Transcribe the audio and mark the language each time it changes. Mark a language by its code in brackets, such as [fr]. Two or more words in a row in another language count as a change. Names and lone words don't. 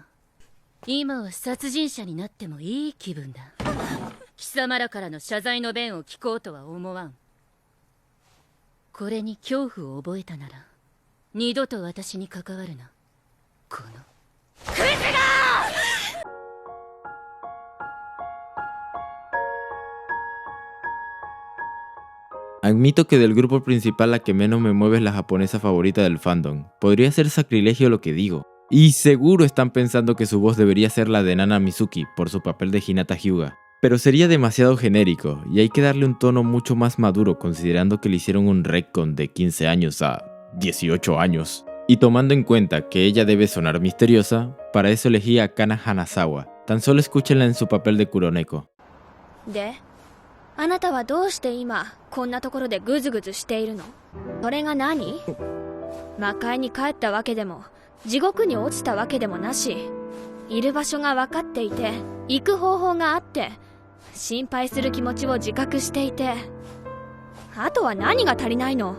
[ja] 今は殺人者になってもいい気分だ。貴様らからの謝罪の弁を聞こうとは思わん。これに恐怖を覚えたなら二度と私に関わるな。このクズが！ [es] Admito que del grupo principal la que menos me mueve es la japonesa favorita del fandom. Podría ser sacrilegio lo que digo. Y seguro están pensando que su voz debería ser la de Nana Mizuki por su papel de Hinata Hyuga. Pero sería demasiado genérico y hay que darle un tono mucho más maduro considerando que le hicieron un retcon de 15 años a 18 años. Y tomando en cuenta que ella debe sonar misteriosa, para eso elegí a Kana Hanazawa. Tan solo escúchenla en su papel de Kuroneko. [ja] で、あなたはどうして今こんなところでグズグズしているの？それが何？魔界に帰ったわけでも地獄に落ちたわけでもなし、いる場所が分かっていて行く方法があって心配する気持ちを自覚していて、あとは何が足りないの？